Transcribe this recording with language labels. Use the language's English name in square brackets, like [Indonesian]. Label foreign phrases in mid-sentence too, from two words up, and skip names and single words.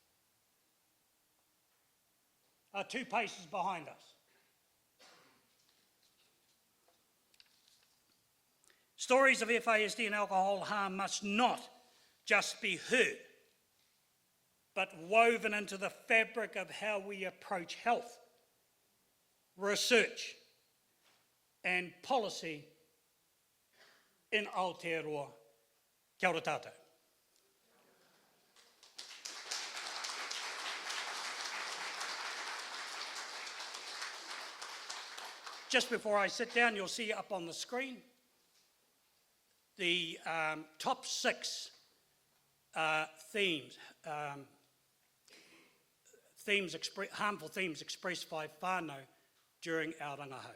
[English] Stories of FASD and alcohol harm must not just be heard, but woven into the fabric of how we approach health, research, and policy in Aotearoa. [Māori] Kia ora tātou. [English] Just before I sit down, you'll see up on the screen the top 6 harmful themes expressed by whānau during our rangahau.